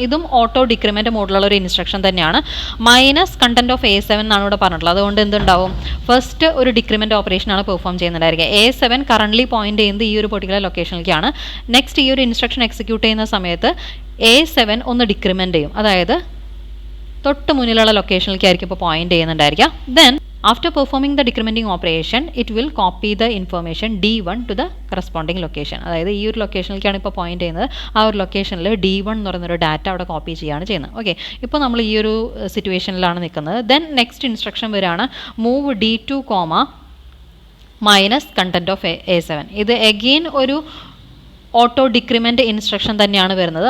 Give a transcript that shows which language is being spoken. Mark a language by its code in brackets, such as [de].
[ml] ഇതും auto decrement മോഡിലുള്ള ഒരു instruction തന്നെയാണ്. മൈനസ് കണ്ടന്റ് ഓഫ് A7 എന്നാണ് ഇവിടെ പറഞ്ഞിട്ടുള്ളത്. അതുകൊണ്ട് എന്തുണ്ടാവും? ഫസ്റ്റ് ഒരു decrement ഓപ്പറേഷനാണ് perform ചെയ്യുന്നുണ്ടായിരിക്കുക. A7 currently point ചെയ്യുന്നത് ഈ ഒരു പെർട്ടിക്കുലർ ലൊക്കേഷനിലേക്കാണ്. നെക്സ്റ്റ് ഈ ഒരു ഇൻസ്ട്രക്ഷൻ എക്സിക്യൂട്ട് ചെയ്യുന്ന സമയത്ത് A7 ഒന്ന് ഡിക്രിമെൻറ്റ് ചെയ്യും. അതായത് തൊട്ട് മുന്നിലുള്ള ലൊക്കേഷനിലേക്കായിരിക്കും ഇപ്പോൾ point ചെയ്യുന്നുണ്ടായിരിക്കുക. [en] Then after performing the decrementing operation, it will copy the information D1 to the corresponding location. [ml] അതായത് ഈ ഒരു ലൊക്കേഷനിലേക്കാണ് ഇപ്പോൾ പോയിന്റ് ചെയ്യുന്നത്. ആ ഒരു ലൊക്കേഷനിൽ D1 എന്ന് പറയുന്നൊരു ഡാറ്റ അവിടെ കോപ്പി ചെയ്യുകയാണ് ചെയ്യുന്നത്. ഓക്കെ, ഇപ്പോൾ നമ്മൾ ഈ ഒരു സിറ്റുവേഷനിലാണ് നിൽക്കുന്നത്. ദെൻ നെക്സ്റ്റ് ഇൻസ്ട്രക്ഷൻ വരികയാണ്. [en] Move D2, minus content of A7. [ml] ഇത് എഗെയിൻ ഒരു ഓട്ടോ ഡിക്രിമെൻറ്റ് ഇൻസ്ട്രക്ഷൻ തന്നെയാണ് വരുന്നത്.